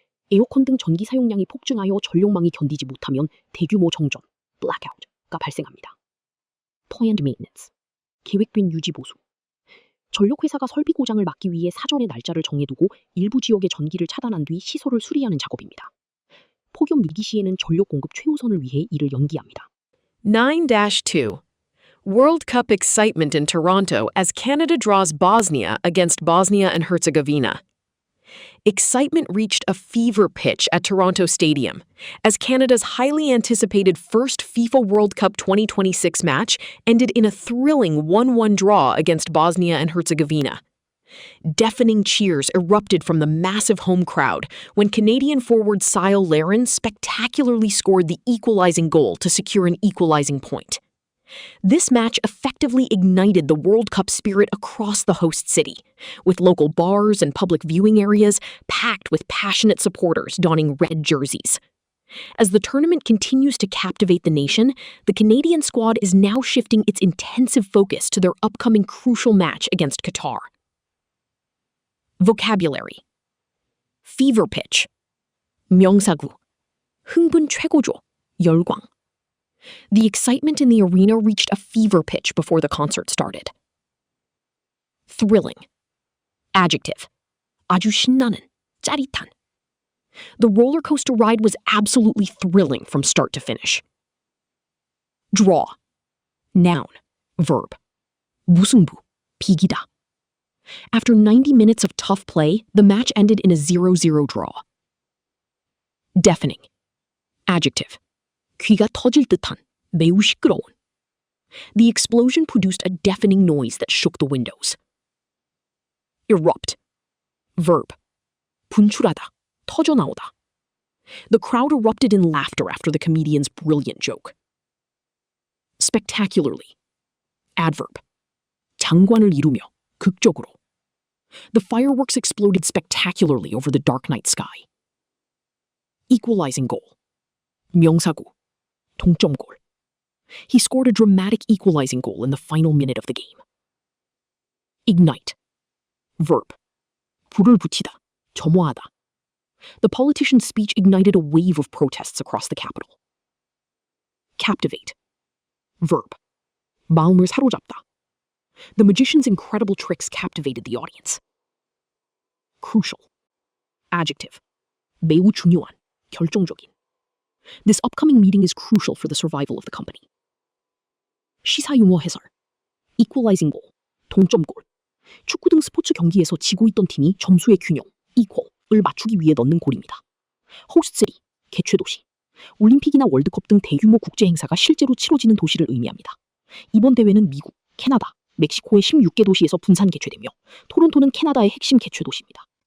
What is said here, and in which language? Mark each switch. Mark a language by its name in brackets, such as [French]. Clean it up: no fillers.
[Korean] 에어컨 등 전기 사용량이 폭증하여 전력망이 견디지 못하면 대규모 정전, blackout가 발생합니다. [English] Planned maintenance. [Korean] 계획된 유지 보수. 전력회사가 설비 고장을 막기 위해 사전에 날짜를 정해두고 일부 지역의 전기를 차단한 뒤 시설을 수리하는 작업입니다. 폭염 위기 시에는 전력 공급 최우선을 위해 이를 연기합니다. 9-2. [English] World Cup excitement in Toronto as Canada draws Bosnia against Bosnia and Herzegovina. Excitement reached a fever pitch at Toronto Stadium as Canada's highly anticipated first FIFA World Cup 2026 match ended in a thrilling 1-1 draw against Bosnia and Herzegovina. Deafening cheers erupted from the massive home crowd when Canadian forward Sile Larin spectacularly scored the equalizing goal to secure an equalizing point. This match effectively ignited the World Cup spirit across the host city, with local bars and public viewing areas packed with passionate supporters donning red jerseys. As the tournament continues to captivate the nation, the Canadian squad is now shifting its intensive focus to their upcoming crucial match against Qatar. Vocabulary: fever pitch, [Korean] 명사구, 흥분 최고조, 열광. [English] The excitement in the arena reached a fever pitch before the concert started. Thrilling. Adjective. [Korean] 아주 신나는, 짜릿한. [English] The roller coaster ride was absolutely thrilling from start to finish. Draw. Noun. Verb. [Korean] 무승부, 비기다. [English] After 90 minutes of tough play, the match ended in a 0-0 draw. Deafening. Adjective. [Korean] 귀가 터질 듯한, 매우 시끄러운. [English] The explosion produced a deafening noise that shook the windows. Erupt. Verb. [Korean] 분출하다, 터져나오다. [English] The crowd erupted in laughter after the comedian's brilliant joke. Spectacularly. Adverb. [Korean] 장관을 이루며, 극적으로. [English] The fireworks exploded spectacularly over the dark night sky. Equalizing goal. [Korean] 명사구. 동점골. [English] He scored a dramatic equalizing goal in the final minute of the game. Ignite. Verb. [Korean] 불을 붙이다, 점화하다. [English] The politician's speech ignited a wave of protests across the capital. Captivate. Verb. [Korean] 마음을 사로잡다. [English] The magician's incredible tricks captivated the audience. Crucial. Adjective. [Korean] 매우 중요한, 결정적인. [English] This upcoming meeting is crucial for the survival of the company. [Korean] 시사용어 해설. [English] Equalizing goal. [Korean] 동점골. 축구 등 스포츠 경기에서 지고 있던 팀이 점수의 균형, equal을 맞추기 위해 넣는 골입니다. 호스트 시티, 개최도시. 올림픽이나 월드컵 등 대규모 국제 행사가 실제로 치러지는 도시를 의미합니다. 이번 대회는 미국, 캐나다, 멕시코의 16개 도시에서 분산 개최되며 토론토는 캐나다의 핵심 개최도시입니다.